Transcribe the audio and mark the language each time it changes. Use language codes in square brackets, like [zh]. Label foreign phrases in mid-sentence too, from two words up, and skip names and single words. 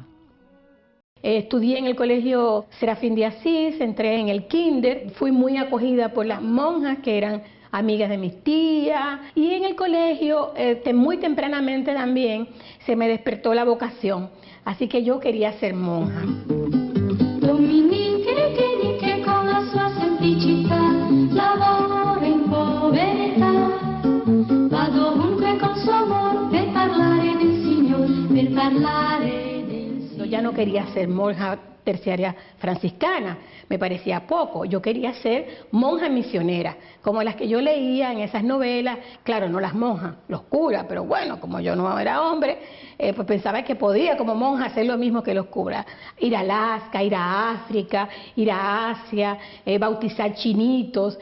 [es] Estudié en el colegio Serafín de Asís, entré en el kinder, fui muy acogida por las monjas que eran amigas de mis tías, y en el colegio muy tempranamente también se me despertó la vocación, así que yo quería ser monja. [it] Che con la sua semplicità lavora in povertà, va dovunque con suo amor per parlare del Signor, per parlare del Signor. [es] Yo ya no quería ser monja terciaria franciscana, me parecía poco, yo quería ser monja misionera, como las que yo leía en esas novelas, claro, no las monjas, los curas, pero bueno, como yo no era hombre, pues pensaba que podía como monja hacer lo mismo que los curas, ir a Alaska, ir a África, ir a Asia, bautizar chinitos.